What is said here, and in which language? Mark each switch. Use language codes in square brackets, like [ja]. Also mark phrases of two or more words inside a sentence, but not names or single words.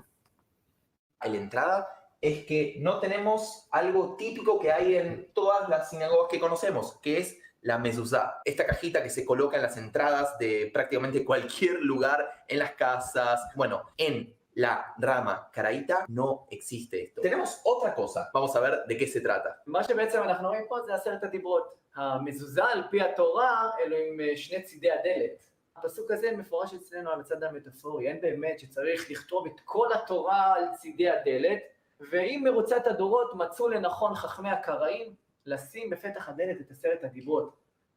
[es] A la entrada es que no tenemos algo típico que hay en todas las sinagogas que conocemos, que es la mezuzá, esta cajita que se coloca en las entradas de prácticamente cualquier lugar, en las casas. Bueno, en la rama caraíta no existe esto. Tenemos otra cosa, vamos a ver de qué se trata. [he] מה שבעצם אנחנו רואים פה זה 10 הדיברות. המזוזה על פי התורה אלו עם שני צידי הדלת. הפסוק הזה מפורש אצלנו על הצד המטאפורי, אין באמת שצריך לכתוב את כל התורה על צידי הדלת, ועם מרוצת הדורות מצאו לנכון חכמי הקראים לשים בפתח הדלת את 10 הדיברות.